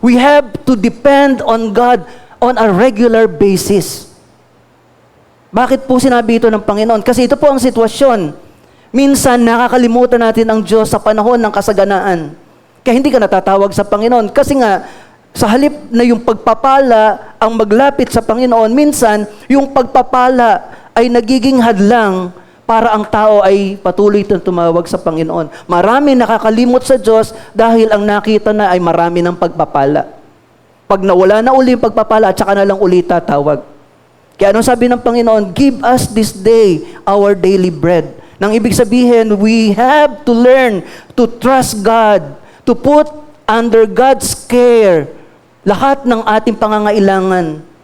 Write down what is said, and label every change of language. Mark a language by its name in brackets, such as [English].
[English] We have to depend on God on a regular basis. [Filipino] Bakit po sinabi ito ng Panginoon? Kasi ito po ang sitwasyon. Minsan nakakalimutan natin ang Diyos sa panahon ng kasaganaan. Kaya hindi ka natatawag sa Panginoon. Kasi nga, sa halip na yung pagpapala ang maglapit sa Panginoon, minsan yung pagpapala ay nagiging hadlang para ang tao ay patuloy itong tumawag sa Panginoon. Marami nakakalimot sa Diyos dahil ang nakita na ay marami ng pagpapala. Pag nawala na uli yung pagpapala, at saka na lang uli tatawag. Kaya anong sabi ng Panginoon? [English] Give us this day our daily bread. [Filipino] Nang ibig sabihin, [English] we have to learn to trust God, to put under God's care [Filipino] lahat ng ating pangangailangan.